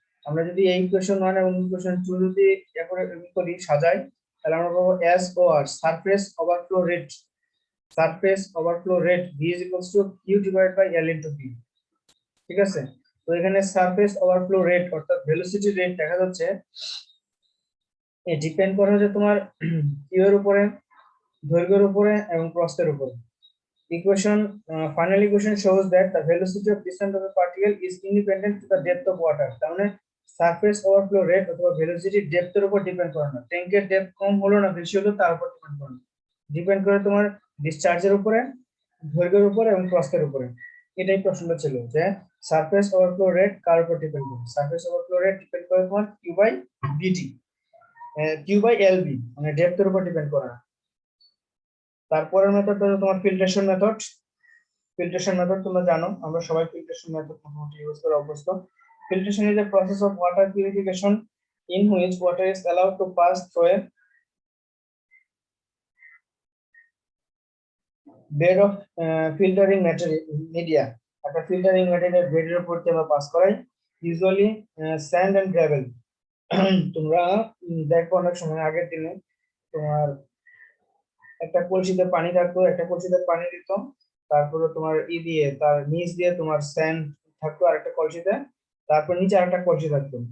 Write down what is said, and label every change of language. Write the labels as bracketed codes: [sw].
[bn] আমরা যদি এই ইকুয়েশন 1 এবং ইকুয়েশন 2 যদি করি সাজাই তাহলে আমরা পাবো S O আর, [en] Surface overflow rate, surface overflow rate V is equals to Q divide by L into V. [bn] ঠিক আছে, তো এখানে সারফেস ওভারফ্লো রেট অর্থাৎ ভেলোসিটি রেট দেখা যাচ্ছে এই ডিপেন্ড করে হচ্ছে তোমার কিউ এর উপরে, দৈর্ঘ্যের উপরে এবং প্রস্থের উপরে। [en] Equation final equation shows that the velocity of descent of a particle is independent to the depth of water. [bn] তার মানে সারফেস ওভারফ্লো রেট অথবা ভেলোসিটি ডেপথের উপর ডিপেন্ড করে না, ট্যাঙ্কের ডেপথ কম হলো না বেশি হলো তার উপর ডিপেন্ড করে না, ডিপেন্ড করে তোমার ডিসচার্জের উপরে, দৈর্ঘ্যের উপরে এবং প্রস্থের উপরে। এটাই প্রশ্নটা ছিল যে সারফেস ওভারফ্লো রেট কার উপর ডিপেন্ড করে। সারফেস ওভারফ্লো রেট ডিপেন্ড করে তোমার Q by BD, Q by LB, মানে ডেপথের উপর ডিপেন্ড করে না। তারপরের মেথড হলো তোমার ফিল্ট্রেশন মেথড। ফিল্ট্রেশন মেথড তোমরা জানো, আমরা সবাই ফিল্ট্রেশন মেথড মোটামুটি ইউজ করে অভ্যস্ত। [en] Filtration is a process of water purification in which water is allowed to pass through a bed of filtering media. [bn] একটা ফিল্টারিং ম্যাটেরিয়াল বেডের উপর দিয়ে আমরা পাস করাই, ইউজুয়ালি স্যান্ড এন্ড গ্রাভেল। তোমরা দেখো অনেক সময় আগের দিনে তোমার একটা কলসিতে পানি থাকতো, একটা কলসিতে পানি দিত, তারপরে তোমার ই দিয়ে তার নিচ দিয়ে তোমার স্যান্ড থাকতো আরেকটা কলসিতে, তারপর নিচে আরেকটা কলসি থাকতো।